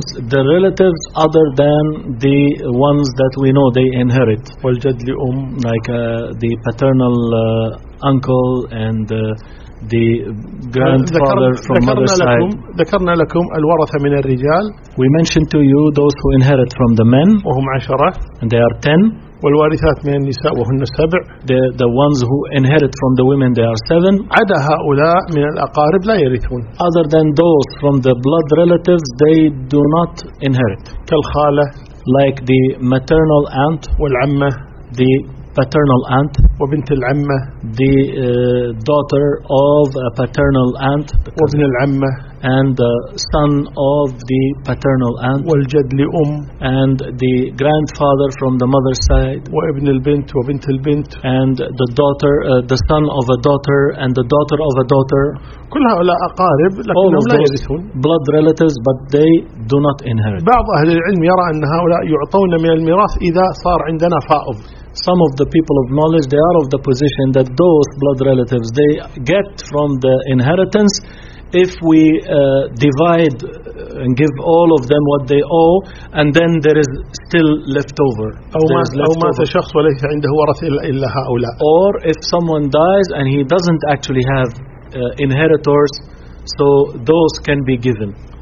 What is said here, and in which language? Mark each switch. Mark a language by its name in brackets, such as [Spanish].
[English] The relatives other than the ones that we know they inherit. [Arabic] والجد لأم. [English] Like the paternal uncle and the grandfather from mother's [Arabic] لكم, [English] side. [Arabic] ذكرنا لكم الورثة من الرجال. [English] We mentioned to you those who inherit from the men. [Arabic] وهم عشرة. [English] And they are ten. [Arabic] والوارثات من النساء وهن سبع. [English] The ones who inherit from the women they are seven. [Arabic] عدا هؤلاء من الأقارب لا يرثون. [English] Other than those from the blood relatives they do not inherit. [Arabic] كالخالة. [English] Like the maternal aunt. [Arabic] والعمة. [English] The paternal aunt. [Arabic] وبنت العمة. [English] The daughter of a paternal aunt. [Arabic] وابن العمة. [English] And the son of the paternal aunt. [Arabic] والجد لأم. [English] And the grandfather from the mother's side. [Arabic] وابن البنت وبنت البنت. [English] And the daughter, the son of a daughter and the daughter of a daughter. [Arabic] كل هؤلاء أقارب لكنهم لا يرثون. [English] Blood relatives but they do not inherit. [Arabic] بعض أهل العلم يرى أن هؤلاء يعطون من الميراث إذا صار عندنا فائض. [English] Some of the people of knowledge they are of the position that those blood relatives they get from the inheritance if we divide and give all of them what they owe, and then there is still left over. Or if someone dies and he doesn't actually have inheritors, so those can be given.